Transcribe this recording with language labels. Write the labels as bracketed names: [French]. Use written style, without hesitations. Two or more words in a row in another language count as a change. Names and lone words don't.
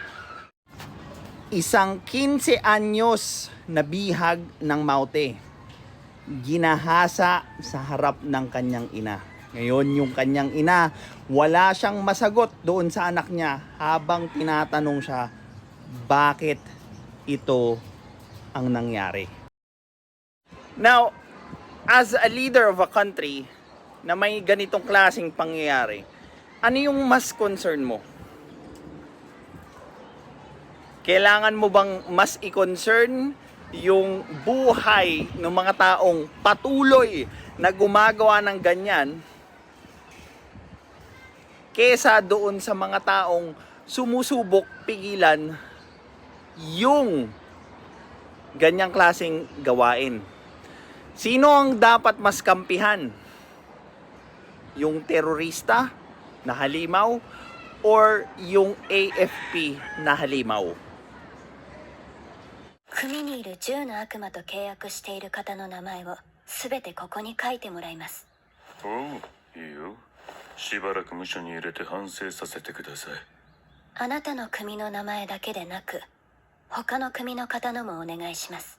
[Filipino] Isang 15 anyos na bihag ng Maute, ginahasa sa harap ng kanyang ina. Ngayon yung kanyang ina, wala siyang masagot doon sa anak niya habang tinatanong siya, bakit ito ang nangyari? [English] Now, as a leader of a country [Filipino] na may ganitong klaseng pangyayari, ano yung mas concern mo? Kailangan mo bang mas i-concern yung buhay ng mga taong patuloy na gumagawa ng ganyan kesa doon sa mga taong sumusubok pigilan yung ganyang klaseng gawain. Sino ang dapat mas kampihan? Yung terorista na halimaw or yung AFP na halimaw? [Japanese] 組にいる10の悪魔と契約している方の名前を全てここに書いてもらいます。おう、いいよ。しばらく無所に入れて反省させてください。あなたの組の名前だけでなく他の組の方のもお願いします。